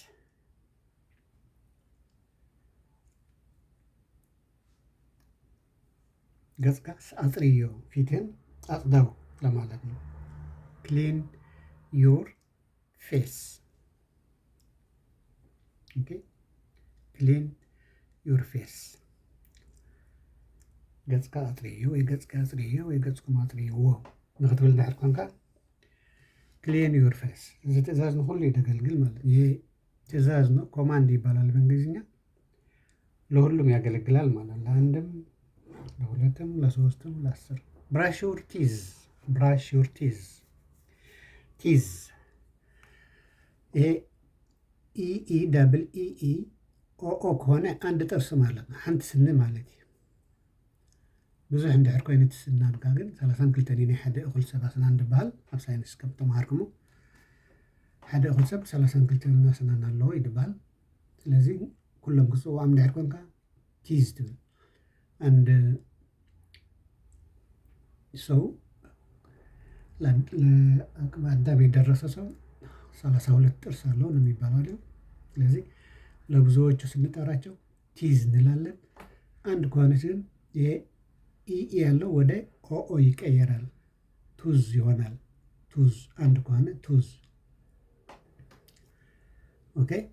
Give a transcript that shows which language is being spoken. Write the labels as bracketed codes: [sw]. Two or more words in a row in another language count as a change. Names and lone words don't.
[ti] ገጽካ አጽድዮ፣ [am] ፊትህን አጽዳው ለማለት ነው። [en] clean your face። [ti] ኦኬ፣ [en] clean your face። [ti] ገጽካ አጽድዮ ወይ ገጽካ አጽድዮ ወይ ገጽኩም አጽድይዎ ንክትብል እንድሕር ኮንካ [en] clean your face። [ti] እዚ ትእዛዝ ንኩሉ ይደገልግል [am] ማለት ይሄ ትእዛዝ ነው። ኮማንድ ይባላል በእንግሊዝኛ። ለሁሉም ያገለግላል ማለት ለአንድም ለሁለትም ለሶስትም ለአስር። [en] brush your teeth፣ brush your teeth። [ti] ቲዝ [am] ይሄ ኢኢ ዳብል ኢኢ ኦኦ ከሆነ አንድ ጥርስ ማለት ነው። [ti] ሓንቲ ስኒ ማለት እዩ። ብዙሕ እንድሕር ኮይኑ እቲ ስናንካ ግን 32 ናይ ሓደ እኹል ሰብ ኣስናን ዝበሃል ኣብ ሳይንስ ከም ተምሃርኩሞ ሓደ እኹል ሰብ 32 ኣስናን ኣለዎ ይበሃል። ስለዚ ኩሎም ክፅውዖም እንድሕር ኮንካ ቲዝ ትብል። [am] አንድ ሰው ለአቅመ አዳም የደረሰ ሰው 32 ጥርስ አለው ነው የሚባለው አይደል? ስለዚህ ለብዙዎቹ ስንጠራቸው ቲዝ እንላለን። አንድ ከሆነች ግን ይሄ ኢኢ ያለው ወደ ኦኦ ይቀየራል፣ ቱዝ ይሆናል። ቱዝ አንድ ከሆነ ቱዝ። ኦኬ።